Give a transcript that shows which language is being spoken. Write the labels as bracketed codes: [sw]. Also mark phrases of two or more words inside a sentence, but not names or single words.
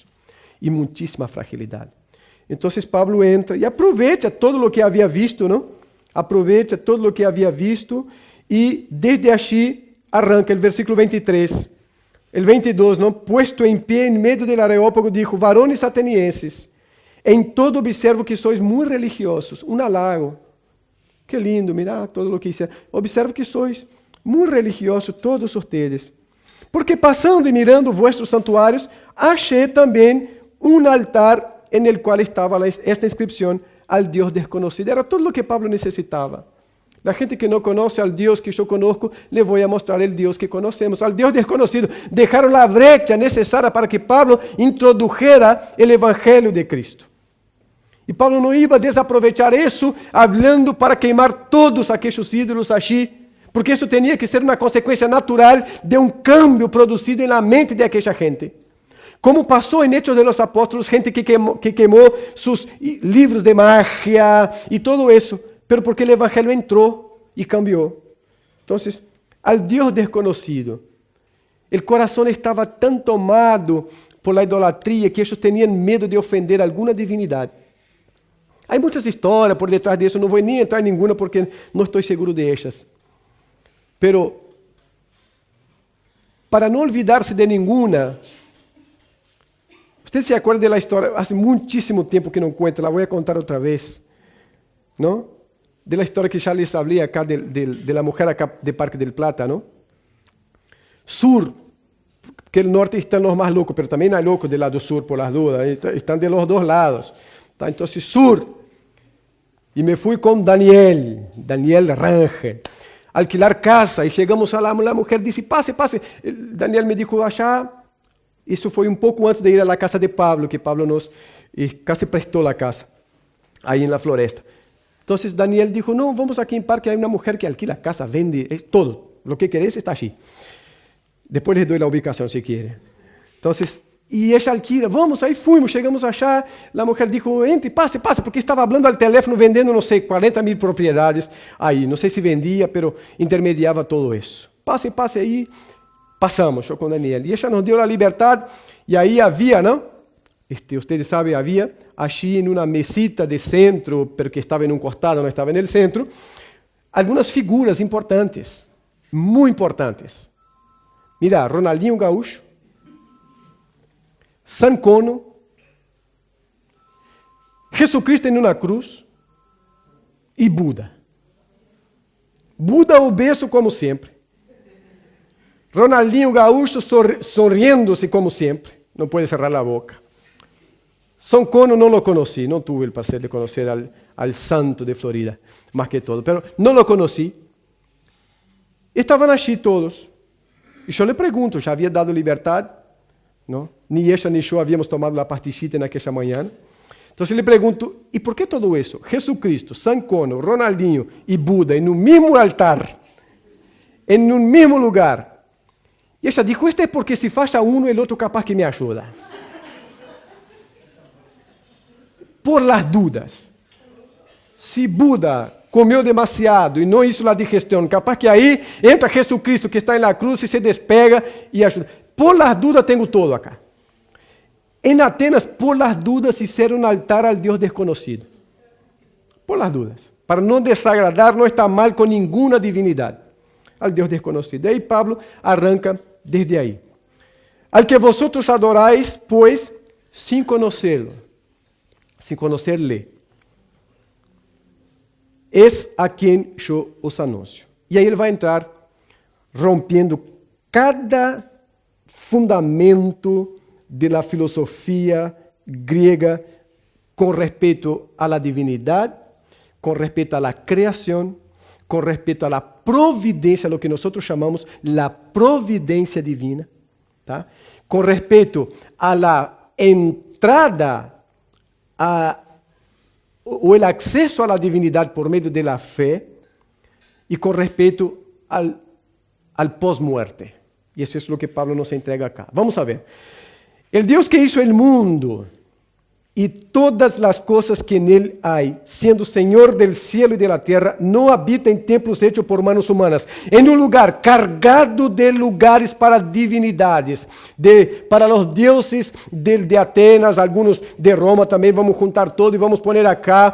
[pt] E muitíssima fragilidade. Então, Pablo entra e aproveita todo o que havia visto, não? Aproveita todo o que havia visto e desde aqui arranca o versículo 23. O 22, não? Puesto em pé em meio do Areópago, [es] dijo, varones atenienses, [pt] em todo [es] observo que sois [pt] muito religiosos. [es] Um halago. Que lindo, mira todo o que hice. Observo que sois muy religiosos todos ustedes. Porque pasando y mirando vuestros santuarios, achei también un altar en el cual estaba esta inscripción, al Dios desconocido. Era todo lo que Pablo necesitaba. La gente que no conoce al Dios que yo conozco, le voy a mostrar el Dios que conocemos, al Dios desconocido. Dejaron la brecha necesaria para que Pablo introdujera el Evangelio de Cristo. [pt] E Paulo não ia desaproveitar isso, hablando para queimar todos aqueles ídolos allí, porque isso tinha que ser uma consequência natural de um cambio produzido na mente de aquela gente. Como passou em Hechos de los Apóstolos, gente que queimou seus livros de magia e todo isso, pero porque o evangelho entrou e cambiou. Então, al Deus desconhecido, o coração estava tão tomado [es] por la idolatria [pt] que eles tinham medo de ofender alguma divindade. Há muitas histórias por detrás disso, não vou nem entrar em nenhuma porque não estou seguro de estas. Pero, para não olvidar-se de nenhuma, você se acorda da história, há muitíssimo tempo que não conto, la vou contar outra vez, não? Da história que já [es] les falei acá, de la mujer acá de Parque del Plata, [pt] não? Sur, porque o norte estão os mais loucos, mas também há loucos do lado sur, [es] por las dudas, [pt] estão [es] de los [pt] dois lados. Tá? Então, sur. E me fui com Daniel Rangel, alquilar casa, e chegamos lá, a mulher disse, passe. Daniel me disse, achar, isso foi um pouco antes de ir à casa de Pablo, que Pablo nos casi prestou a casa, aí na floresta. Então, Daniel disse, não, vamos aqui em Parque, há uma mulher que alquila casa, vende, todo, o que queres está aqui. Depois les dou a ubicação, se querem. Então, e ella alquila, vamos, aí fomos, chegamos a achar, a mulher disse, entre, passe, porque estava falando ao telefone, vendendo, não sei, 40.000 propriedades aí, não sei se vendia, pero intermediava todo isso. Passe aí, passamos, eu com Daniel, e ella nos deu a liberdade, e aí havia, não? Ustedes sabem, havia, allí em uma mesita de centro, pero que estava em um costado, não estava no centro, algumas figuras importantes, muito importantes. Mira, Ronaldinho Gaúcho, San Cono, Jesucristo em uma cruz e Buda. Buda obeso como sempre. Ronaldinho Gaúcho sonriendo-se como sempre. Não pode cerrar a boca. San Cono não lo conheci, não tive o prazer de conhecer al santo de Florida, mais que todo, pero não lo conheci. Estavam aqui todos. E eu lhe pergunto, já havia dado liberdade? Não? Ni ella ni eu havíamos tomado a partichita naquela manhã. Então, eu lhe pergunto, e por que todo isso? Jesucristo, San Cono, Ronaldinho e Buda em um mesmo altar, em um mesmo lugar. E ella dijo, este é porque se faça um, o outro capaz que me ajuda. [es] Por las dudas. [pt] Se Buda comeu demasiado e não hizo a digestão, capaz que aí entra Jesucristo que está na cruz e se despega e ajuda. [es] Por las dudas [pt] tenho todo [es] acá. En Atenas, por las dudas, hicieron un altar al Dios desconocido. Por las dudas. [pt] Para não desagradar, não estar mal com nenhuma divinidade. [es] Al Dios desconocido. [pt] E aí Pablo arranca desde aí. [es] Al que vosotros adoráis, pois, sin conocerlo. Sin conocerle. Es a quien yo os anuncio. [pt] E aí ele vai entrar rompendo cada fundamento [es] de la filosofia griega [pt] com respeito a la divinidade, com respeito a la creação, com respeito a la providência, lo que nós chamamos la providência divina, tá? Com respeito a la entrada ou [es] el acceso [pt] a la divinidade por meio [es] de la [pt] fé e com respeito al pós-muerte. E isso é o que Pablo nos entrega acá. Vamos a ver. [es] El Dios que hizo el mundo y todas las cosas que en él hay, siendo Señor del cielo y de la tierra, no habita en templos hechos por manos humanas, en un lugar cargado de lugares para divinidades, para los dioses de Atenas, algunos de Roma también, [pt] vamos juntar todo [es] y vamos poner acá.